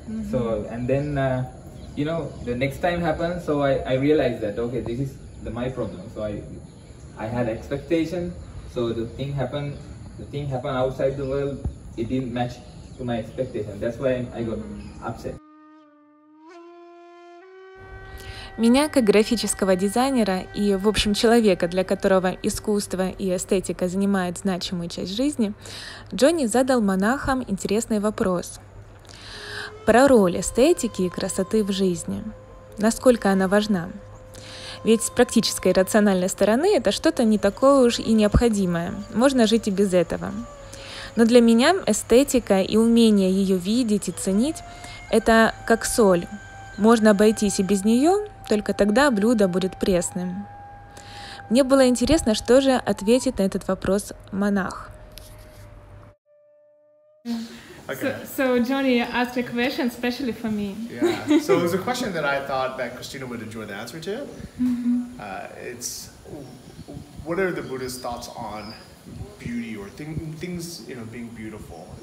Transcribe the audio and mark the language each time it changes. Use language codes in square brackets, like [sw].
[en] So and then the next time happens, so I realized that okay, this is my problem. So I had expectation, so the thing happened outside the world, it didn't match to my expectation. That's why I got upset. [ru] Меня, как графического дизайнера и, в общем, человека, для которого искусство и эстетика занимают значимую часть жизни, Джонни задал монахам интересный вопрос про роль эстетики и красоты в жизни. Насколько она важна? Ведь с практической и рациональной стороны это что-то не такое уж и необходимое. Можно жить и без этого. Но для меня эстетика и умение ее видеть и ценить – это как соль. Можно обойтись и без нее, только тогда блюдо будет пресным. Мне было интересно, что же ответит на этот вопрос монах. [en] Okay. So Johnny asked a question especially for me. Yeah. So it was a question that I thought that Christina would enjoy the answer to. It's what are the Buddhist thoughts on beauty or things being beautiful?